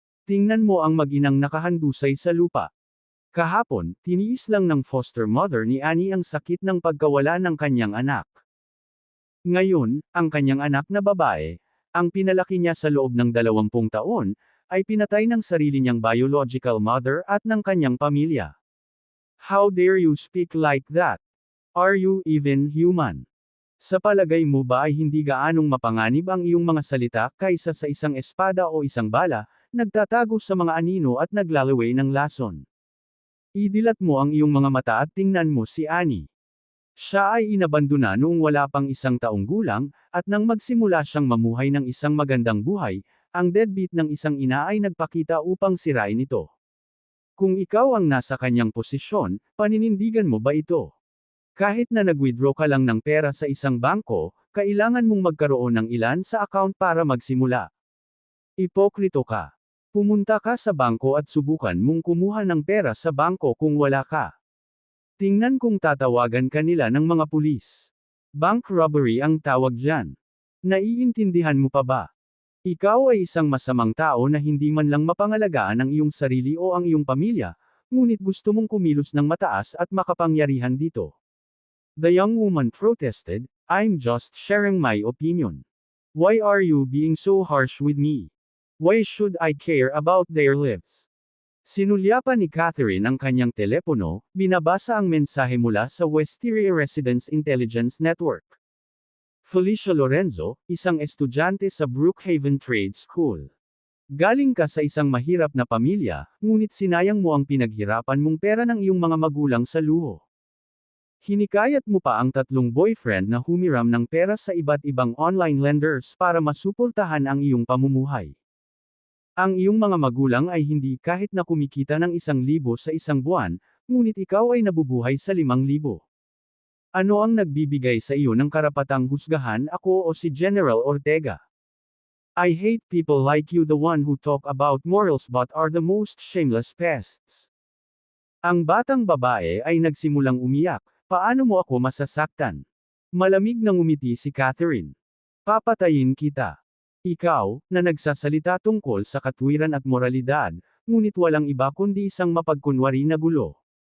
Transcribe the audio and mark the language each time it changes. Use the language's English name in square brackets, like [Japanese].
[Filipino] Tingnan mo ang mag-inang nakahandusay sa lupa. Kahapon, tiniis lang ng foster mother ni Annie ang sakit ng pagkawala ng kanyang anak. Ngayon, ang kanyang anak na babae, ang pinalaki niya sa loob ng 20 taon, ay pinatay ng sarili niyang biological mother at ng kanyang pamilya. [English] How dare you speak like that? Are you even human? [Filipino] Sa palagay mo ba ay hindi gaanong mapanganib ang iyong mga salita kaysa sa isang espada o isang bala, nagtatago sa mga anino at naglalaway ng lason? Idilat mo ang iyong mga mata at tingnan mo si Annie. Siya ay inabandona noong wala pang 1 taong gulang, at nang magsimula siyang mamuhay ng isang magandang buhay, ang deadbeat ng isang ina ay nagpakita upang sirain ito. Kung ikaw ang nasa kanyang posisyon, paninindigan mo ba ito? Kahit na nag-withdraw ka lang ng pera sa isang bangko, kailangan mong magkaroon ng ilan sa account para magsimula. Ipokrito ka. Pumunta ka sa bangko at subukan mong kumuha ng pera sa bangko kung wala ka. Tingnan kung tatawagan ka nila ng mga pulis. Bank robbery ang tawag dyan. Naiintindihan mo pa ba? Ikaw ay isang masamang tao na hindi man lang mapangalagaan ang iyong sarili o ang iyong pamilya, ngunit gusto mong kumilos ng mataas at makapangyarihan dito. [English] The young woman protested, "I'm just sharing my opinion. Why are you being so harsh with me? Why should I care about their lives?" [Filipino] Sinulyapan ni Catherine ang kanyang telepono, binabasa ang mensahe mula sa Wisteria Residence Intelligence Network. Felicia Lorenzo, isang estudyante sa Brookhaven Trade School. Galing ka sa isang mahirap na pamilya, ngunit sinayang mo ang pinaghirapan mong pera ng iyong mga magulang sa luho. Hinikayat mo pa ang 3 boyfriend na humiram ng pera sa iba't ibang online lenders para masuportahan ang iyong pamumuhay. Ang iyong mga magulang ay hindi kahit na kumikita ng 1,000 sa isang buwan, ngunit ikaw ay nabubuhay sa 5,000. Ano ang nagbibigay sa iyo ng karapatang husgahan ako o si General Ortega? [English] I hate people like you, the one who talk about morals but are the most shameless pests. [Filipino] Ang batang babae ay nagsimulang umiyak. Paano mo ako masasaktan? Malamig nang ngumiti si Catherine. Papatayin kita. Ikaw, na nagsasalita tungkol sa katwiran at moralidad, ngunit walang iba kundi isang mapagkunwari na gulo.